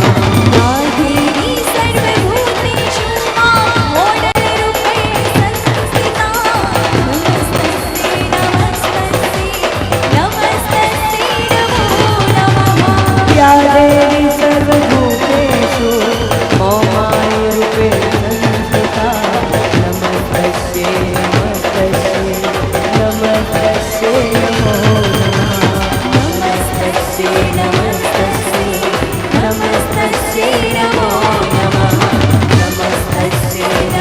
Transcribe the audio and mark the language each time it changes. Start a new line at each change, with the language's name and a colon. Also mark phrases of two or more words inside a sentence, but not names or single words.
Sanskrit: યા દેવી સર્વભૂતેષુ મોડલ રૂપેણ સંસ્થિતા। નમસ્તસ્યે નમો નમઃ। યા દેવી સર્વભૂતેષુ મોમાય રૂપેણ સંસ્થિતા। નમસ્તસ્યે નમસ્તસ્યે નમો નમઃ। નમસ્તસ્યે નમસ્તસ્યે નમો નમઃ। નમસ્તસ્યે